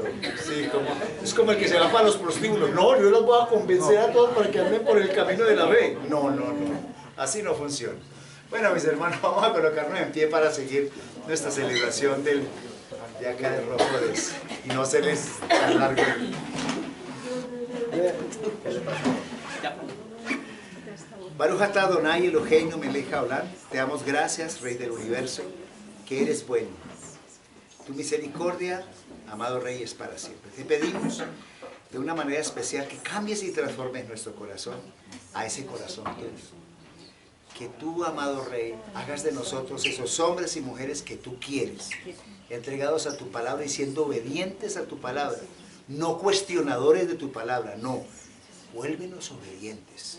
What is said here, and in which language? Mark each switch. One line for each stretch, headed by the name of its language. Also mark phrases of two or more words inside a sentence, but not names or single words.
Spanish: Sí, es como el que se va para los prostíbulos. No, yo los voy a convencer a todos para que anden por el camino de la fe. No. Así no funciona. Bueno, mis hermanos, vamos a colocarnos en pie para seguir nuestra celebración de acá de Rojodes. Y no se les alargue.
Hebrew: ברוך אתה אדוני אלוהינו מלך העולם.
Spanish: Te damos gracias, Rey del Universo, que eres bueno. Tu misericordia, amado Rey, es para siempre. Te pedimos de una manera especial que cambies y transformes nuestro corazón a ese corazón tuyo. Que tú, amado Rey, hagas de nosotros esos hombres y mujeres que tú quieres, entregados a tu palabra y siendo obedientes a tu palabra, no cuestionadores de tu palabra, no, vuélvenos obedientes.